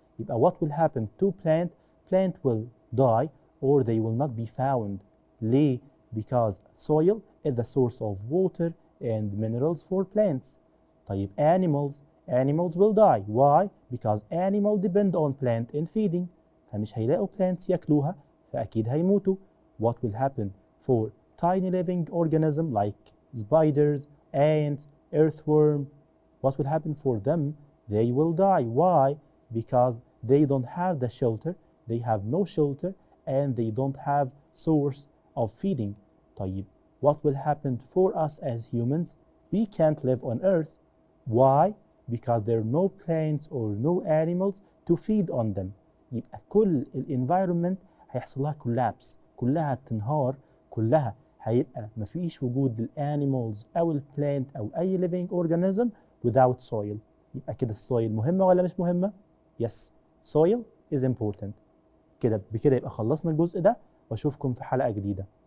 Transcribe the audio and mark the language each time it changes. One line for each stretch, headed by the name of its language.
Arabic: يبقى
English: what will happen to plant will die or they will not be found.
Arabic: ليه؟
English: because soil is the source of water and minerals for plants. طيب animals will die. Why? Because animals depend on plant in feeding.
Arabic: فمش هيلاقوا plants ياكلوها فأكيد هيموتوا.
English: What will happen for tiny living organisms like spiders, ants, earthworm? What will happen for them? They will die. Why? Because they don't have the shelter. They have no shelter and they don't have source of feeding. طيب what will happen for us as humans? We can't live on earth. Why? Because there are no plants or no animals to feed on them.
Arabic: يبقى كل الانفايرمنت هيحصل لها collapse، كلها تنهار، كلها هيبقى مفيش وجود للانيمالز او البلانت او اي
English: living organism without soil.
Arabic: يبقى كده السويل مهمة ولا مش مهمة؟
English: Yes, soil is important.
Arabic: كده بكده يبقى خلصنا الجزء ده واشوفكم في حلقة جديدة.